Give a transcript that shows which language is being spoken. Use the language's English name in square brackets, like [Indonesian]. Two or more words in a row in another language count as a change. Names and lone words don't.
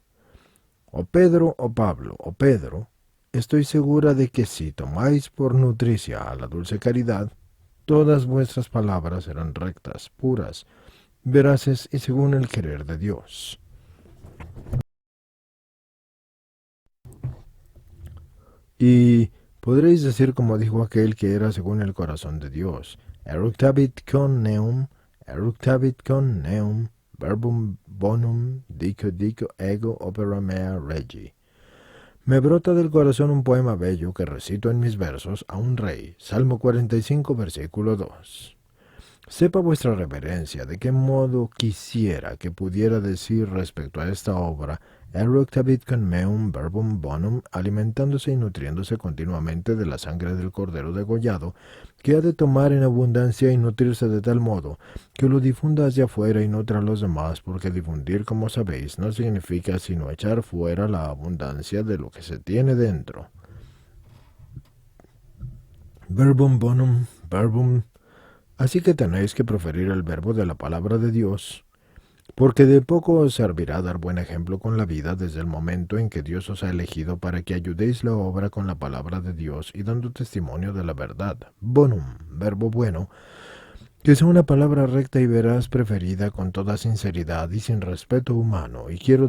[Spanish] O Pedro o Pablo o Pedro, estoy segura de que si tomáis por nutricia a la dulce caridad, todas vuestras palabras serán rectas, puras, veraces y según el querer de Dios. Y podréis decir como dijo aquel que era según el corazón de Dios, [Latin] eructavit con neum, verbum bonum, dico ego opera mea regi. [Spanish] Me brota del corazón un poema bello que recito en mis versos a un rey, Salmo 45, versículo 2. Sepa vuestra reverencia de qué modo quisiera que pudiera decir respecto a esta obra, [Latin] eructavit con meum verbum bonum, [Spanish] alimentándose y nutriéndose continuamente de la sangre del cordero degollado, que ha de tomar en abundancia y nutrirse de tal modo que lo difunda hacia afuera y nutra a los demás, porque difundir, como sabéis, no significa sino echar fuera la abundancia de lo que se tiene dentro. [Latin] Verbum bonum, verbum. [Spanish] Así que tenéis que proferir el verbo de la palabra de Dios, porque de poco os servirá dar buen ejemplo con la vida desde el momento en que Dios os ha elegido para que ayudéis la obra con la palabra de Dios y dando testimonio de la verdad. Bonum, verbo bueno, que sea una palabra recta y veraz preferida con toda sinceridad y sin respeto humano, y quiero